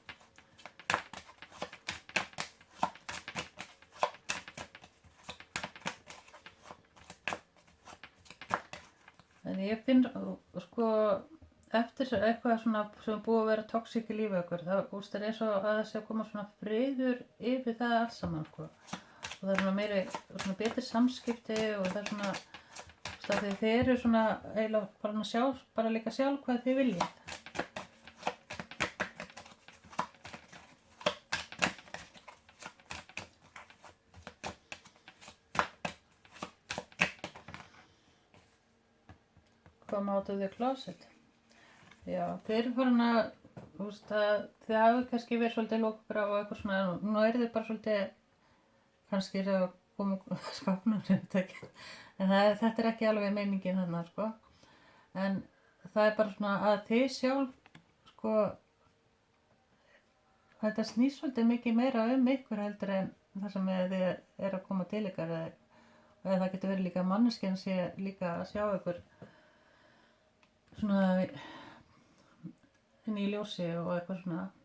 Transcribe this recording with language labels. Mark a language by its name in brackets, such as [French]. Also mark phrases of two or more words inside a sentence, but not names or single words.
[Icelandic] En ég finn sko eftir eitthvað svona sem búið að vera toxic í lífi okkur, það er eins og að það sé að koma svona friður yfir það allt saman sko. Og það er svona meiri, svona betri samskipti og það er svona, þið eru svona eiginlega bara að sjá, bara líka sjálf hvað þið viljið. [English] Come out of the closet. [Icelandic] Já, þið eru farin að, þið hafið kannski verið svolítið lókbra og eitthvað svona, nú eru þið bara svolítið, kannski er það að koma skapnum sem þetta ekki, en þetta er ekki alveg meiningin þarna, sko. En það er bara svona að þið sjálf, sko, þetta snýst svolítið mikið meira ykkur heldur en það sem þið eru að koma til ykkar, eða það getur verið líka manneskjan sé líka að sjá ykkur svona inn í ljósi og eitthvað svona.